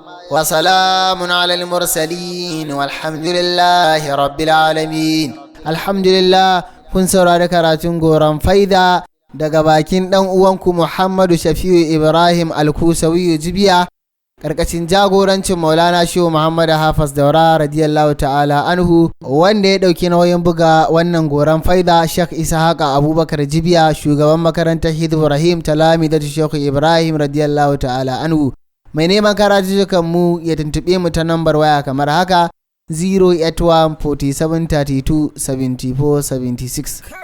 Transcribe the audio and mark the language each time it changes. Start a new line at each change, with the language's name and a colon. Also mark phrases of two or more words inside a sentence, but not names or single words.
Arabic: وسلام على المرسلين والحمد لله رب العالمين. الحمد لله،
Hausa: kun saurari karatun Goron Faida daga bakin ɗan uwanku Muhammadu Shafi'u Ibrahim Alkusawiyu Jibiya, ƙarƙashin jagorancin Maulana Shehu Muhammad Hafiz Daura
Arabic: رضي الله تعالى عنه,
Hausa: wanda ya ɗauki nauyin buga wannan Goron Faida Sheikh Ishaqa Abubakar Jibiya, shugaban makarantar Hizbu Rahim Talamidatu Shehu Ibrahim
Arabic: رضي الله تعالى عنه.
Hausa: Mai neman karatuttukan mu ya tuntuɓe mu ta nambar waya kamar haka,
English: zero eight one forty seven thirty two seventy four seventy six.